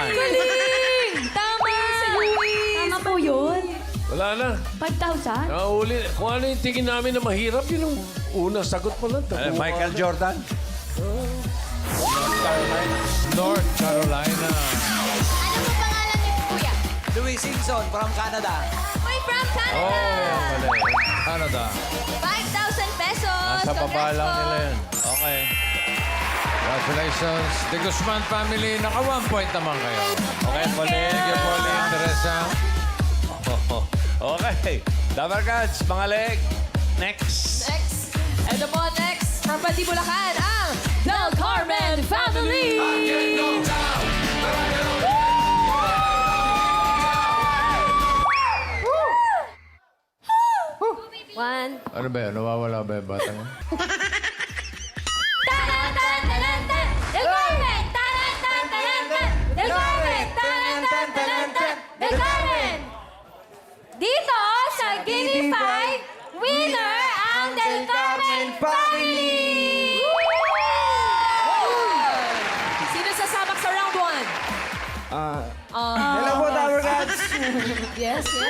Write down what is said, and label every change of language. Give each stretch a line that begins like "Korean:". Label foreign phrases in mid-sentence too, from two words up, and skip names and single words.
Filipino: Galing! Tama! Sa Tama po yun. Wala na. 5,000? Nakahuli. Kung ano yung tingin namin na mahirap, yun yung unang sagot mo lang. Michael Jordan. North Carolina. Ano po pangalan niyo, kuya?
English: Louis Simpson from Canada.
Filipino: Uy, from Canada! Oh, Canada. 5,000 pesos! Nasa baba Congrats lang po. nila yun. Okay. Congratulations. The Guzman family, naka 1 point naman kayo. Okay, Pauline.
English: Thank you, Pauline, Teresa.
Filipino: Okay. Dabar Gods, mga leg. Next. Next. Ito po, next. From Pati Bulacan, ang Del Carmen Family! One. Ano ba yun? Nawawala ba yung batang? Taran-tan-taran-tan! Del Carmen! Taran-tan-taran-tan! Del Carmen! Taran-tan-taran-tan! Del Carmen! Dito sa Gimme 5, winner ang Del Carmen Family! Sino sasabak sa round 1? Hello po, Tower Gods.
English: Yes, yes.